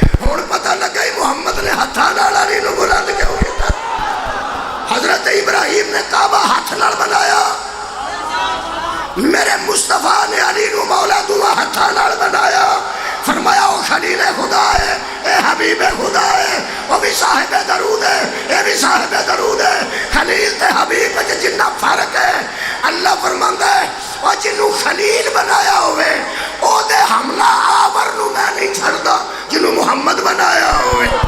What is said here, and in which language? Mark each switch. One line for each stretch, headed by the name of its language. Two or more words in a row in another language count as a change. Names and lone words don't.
Punjabi: ہن پتہ لگا ہی محمد نے ہتھاں نال علی نوں بلند کیوں کیتا۔ حضرت ابراہیم نے کعبہ ہاتھ نال بنایا، میرے مصطفیٰ نے علی نو مولا دعا ہاتھاں نال بنایا۔ فرمایا وہ خلیل خدا ہے، اے حبیب خدا ہے، وہ بھی صاحب درود ہے، اے بھی صاحب درود ہے۔ خلیل تے حبیب میں جنہ فرق ہے، اللہ فرماندا ہے وہ جنوں خلیل بنایا ہوئے او دے حملہ آور نو میں نہیں چھڑدا جنوں محمد بنایا ہوئے۔